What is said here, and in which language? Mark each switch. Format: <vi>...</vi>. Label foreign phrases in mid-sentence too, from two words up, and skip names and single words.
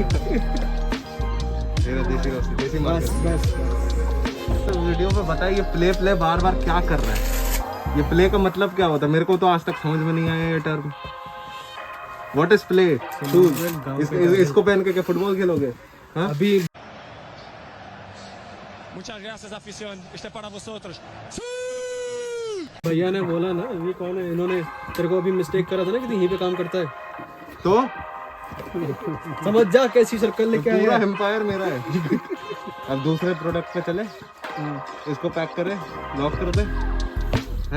<hi>तेरा देसी रॉसी, देसी बस मार्केट. तो वीडियो पे बताइए प्ले बार बार क्या कर रहा है. ये प्ले का मतलब क्या होता है, मेरे को तो आज तक समझ में नहीं आया ये टर्म.</hi> <en>What is play?</en> <hi>इसको पहन के क्या फुटबॉल खेलोगे? हाँ अभी</hi> <es>Muchas gracias, afición. Este para vosotros.</es> <hi>भैया ने बोला ना, ये कौन है, इन्होंने तेरे को अभी मिस्टेक करा था ना कि यहीं पे काम करता है. तो समझ जा कैसी सर्कल लेके आया. पूरा एम्पायर मेरा है. अब दूसरे प्रोडक्ट पे चले. इसको पैक करे, लॉक कर दे, हैं?</hi>